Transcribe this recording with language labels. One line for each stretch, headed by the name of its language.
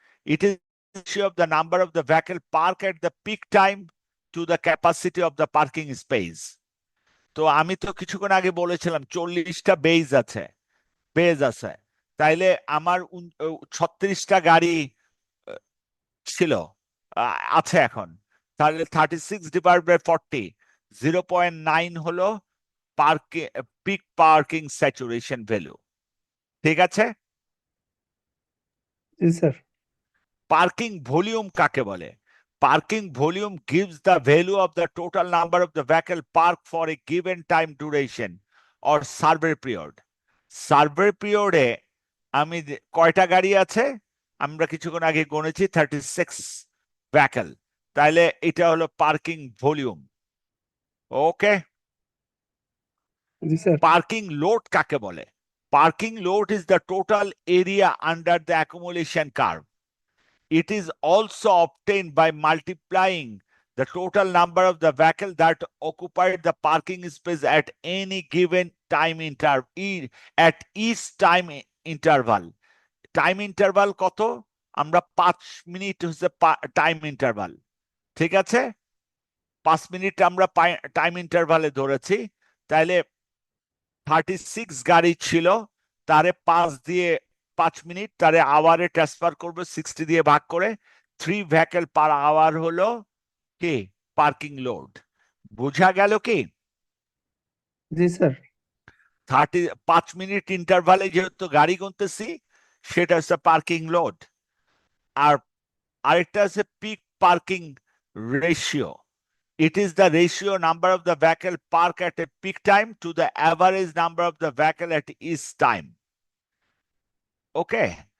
English: It is of the number of the vehicle park at the peak time to the capacity of the parking space.
Bangla: তো আমি তো কিছুক্ষণ আগে বলেছিলাম 40টা base আছে। তাইলে আমার 36টা গাড়ি ছিল, আছে এখন। তাহলে 36 / 40, 0.9 হলো পিক পার্কিং স্যাচুরেশন ভ্যালু। ঠিক আছে? জি স্যার। পার্কিং ভলিউম কাকে বলে?
English: Parking volume gives the value of the total number of the vehicle parked for a given time duration or survey period.
Bangla: Survey পিরিয়ডে আমি কয়টা গাড়ি আছে আমরা কিছুক্ষণ আগে গণেছি, 36 ভেহিকল। তাহলে এটা হলো পার্কিং ভলিউম। ওকে। জি স্যার। পার্কিং লোড কাকে বলে?
English: Parking load is the total area under the accumulation curve. It is also obtained by multiplying the total number of the vehicle that occupied the parking space at any given time at each time interval.
Bangla: Time interval কত? আমরা 5 minute হচ্ছে time interval. ঠিক আছে, 5 minute আমরা time ইন্টারভালে ধরেছি। তাইলে 36 গাড়ি ছিল, তারে 5 মিনিট তারে আওয়ারে ট্রান্সফার করবো 60 দিয়ে ভাগ করে। 3 ভেহিকল পার আওয়ার হলো কি পার্কিং লোড। বোঝা গেল কি? জি স্যার। 5 মিনিট ইন্টারভালে যেহেতু গাড়ি গুনতেছি, সেটা হচ্ছে পার্কিং লোড। আর আরেকটা আছে pick parking ratio.
English: It is the ratio number of the vehicle park at a peak time to the average number of the vehicle at each time. Okay.